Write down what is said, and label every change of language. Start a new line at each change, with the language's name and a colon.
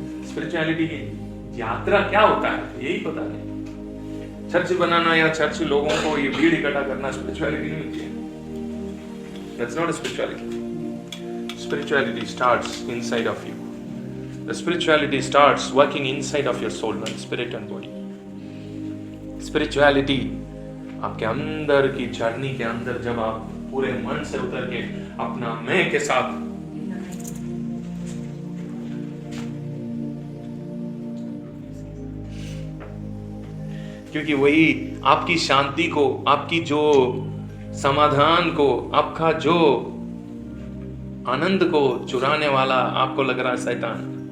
Hindi: Spirituality की यात्रा क्या होता है, यही पता नहीं। चर्च बनाना या चर्च लोगों को ये भीड़ इकट्ठा करना स्पिरिचुअलिटी नहीं होती है।
English: That's not a spirituality. spirituality starts inside of you. The spirituality starts working inside of your soul, not spirit and body.
Hindi: Spirituality आपके अंदर की जर्नी के अंदर जब आप पूरे मन से उतर के अपना मैं के साथ क्योंकि वही आपकी शांति को, आपकी जो समाधान को, आपका जो आनंद को चुराने वाला आपको लग रहा है शैतान.